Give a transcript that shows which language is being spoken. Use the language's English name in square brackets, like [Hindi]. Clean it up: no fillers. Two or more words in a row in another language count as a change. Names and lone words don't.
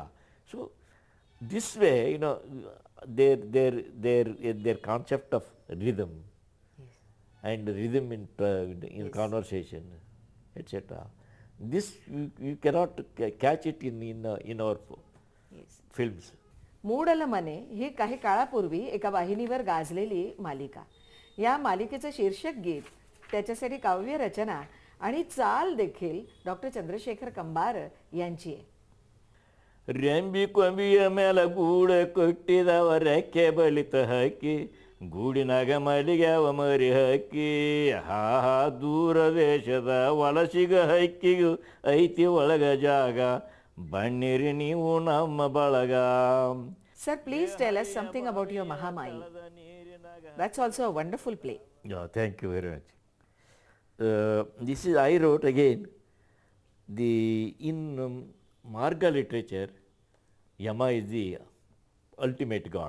[English] So this way, their concept of rhythm, Yes. and rhythm in Yes. conversation, etc. This you cannot catch it in our Yes. films. [Marathi] मूडल मने ही काही काळापूर्वी एका वाहिनीवर गाजलेली मालिका. या मालिकेचं शीर्षक गीत, त्याच्यासाठी काव्य रचना आणि चाल देखील डॉक्टर चंद्रशेखर कंबार यांची आहे. [Kannada] ರೆಂಬಿ ಕೊಂಬಿಯ ಮೇಲೆ ಗೂಡ ಕೊಟ್ಟಿದವ ರೆಕ್ಕೆ ಬಲಿತ ಹಕ್ಕಿ ಗೂಡಿನಾಗ ಮಲಿಗ್ಯಾವ ಮರಿ ಹಕ್ಕಿ ಹಾ ದೂರ ದೇಶದ ವಲಸಿಗ ಹಕ್ಕಿಗೂ ಐತಿ ಒಳಗ ಜಾಗ ಬನ್ನಿರಿ ನೀವು ನಮ್ಮ ಬಳಗ. [English] Sir, please tell us something about your Mahamai. That's also a wonderful play. Yeah, thank you very much. This is I wrote again. In Marga literature, Yama is the ultimate god,